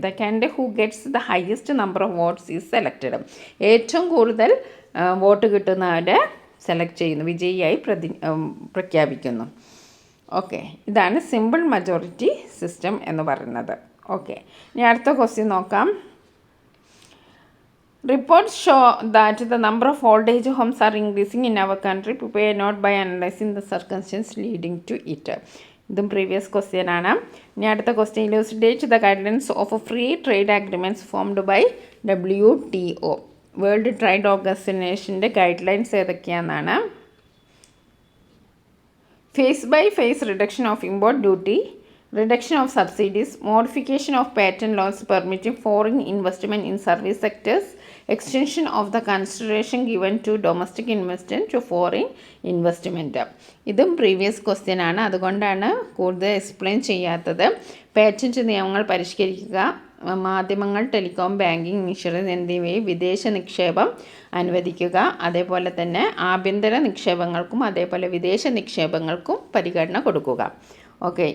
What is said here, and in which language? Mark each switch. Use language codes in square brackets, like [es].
[en] The candidate who gets the highest number of votes is selected. [ml] ഏറ്റവും കൂടുതൽ vote കിട്ടുന്നവരെ select ചെയ്യുന്നു, വിജയിയായി പ്രഖ്യാപിക്കുന്നു. Okay. ഇതാണ് സിമ്പിൾ മജോറിറ്റി സിസ്റ്റം എന്ന് പറയുന്നത്. ഓക്കെ. ഇനി അടുത്ത ക്വസ്റ്റ്യൻ നോക്കാം. [en] Reports show that the number of old age homes are increasing in our country. Prepare note by analyzing the circumstances leading to it. [ml] ഇതും previous question ആണ്. ഇനി അടുത്ത question. [en] Elucidate the guidelines of free trade agreements formed by WTO. [ml] World trade ഓർഗനൈസേഷൻ്റെ guide lines ഏതൊക്കെയാണെന്നാണ്. [en] Phase by phase reduction of import duty, reduction of subsidies, modification of patent laws permitting foreign investment in service sectors, extension of the consideration given to domestic investment to foreign investment. [ml] ഇതും previous question ആണ്, അതുകൊണ്ടാണ് കൂടുതൽ explain ചെയ്യാത്തത്. Patent നിയമങ്ങൾ പരിഷ്കരിക്കുക, മാധ്യമങ്ങൾ, telecom, banking, insurance എന്നിവയിൽ വിദേശ നിക്ഷേപം അനുവദിക്കുക. അതേപോലെ തന്നെ ആഭ്യന്തര നിക്ഷേപങ്ങൾക്കും അതേപോലെ വിദേശ നിക്ഷേപങ്ങൾക്കും പരിഗണന കൊടുക്കുക. ഓക്കെ.